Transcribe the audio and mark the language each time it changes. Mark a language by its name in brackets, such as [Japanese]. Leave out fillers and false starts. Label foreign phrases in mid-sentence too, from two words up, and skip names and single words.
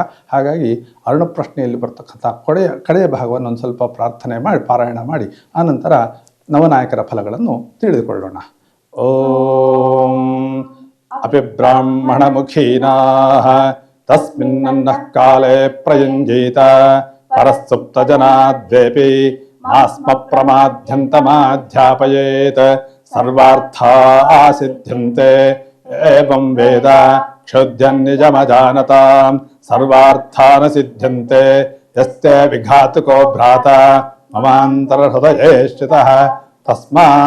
[Kannada] ಹಾಗಾಗಿ ಅರುಣಪ್ರಶ್ನೆಯಲ್ಲಿ ಬರ್ತಕ್ಕಂಥ ಕಡೆಯ ಭಾಗವನ್ನು ಒಂದು ಸ್ವಲ್ಪ ಪ್ರಾರ್ಥನೆ ಮಾಡಿ, ಪಾರಾಯಣ ಮಾಡಿ, ಆನಂತರ ನವನಾಯಕರ ಫಲಗಳನ್ನು ತಿಳಿದುಕೊಳ್ಳೋಣ. [Sanskrit] ಓಂ ಅಪಿಬ್ರಾಹ್ಮಣಮುಖೀನಾಃ ತಸ್ಮಿನ್ನನ್ನಃ ಕಾಲೇ ಪ್ರಯುಂಜೀತ ಪರಸ್ಸುಪ್ತ ಜನಾದ್ವೇಪಿ ಮಾಸ್ಮ ಪ್ರಮಾದ್ಯಂತಮಾಧ್ಯಾಪಯೇತ್ ಸರ್ವಾರ್ಥಾ ಸಿದ್ಧ್ಯಂತೆ ಏವಂ ವೇದ ಕ್ಷುದ್ಯನ್ ನಿಜಮಜಾನತಾಂ ಸರ್ವಾರ್ಥಾನ ಸಿದ್ಧ್ಯಂತೆ ಯಸ್ತೆ ವಿಘಾತುಕೋ ಭ್ರಾತ ಮಮಾಂತರ ಹೃದಯೇ ಸ್ಥಿತಃ ತಸ್ಮಾ